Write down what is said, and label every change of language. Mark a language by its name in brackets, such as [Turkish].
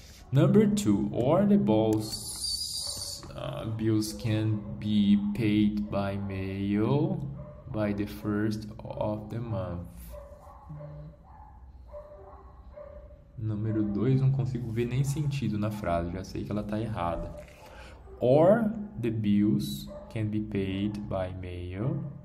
[English] Number 2, or the bills can be paid by mail by the 1st of the month. [Portuguese] Número 2, não consigo ver nem sentido na frase, já sei que ela está errada. [English] Or the bills can be paid by mail.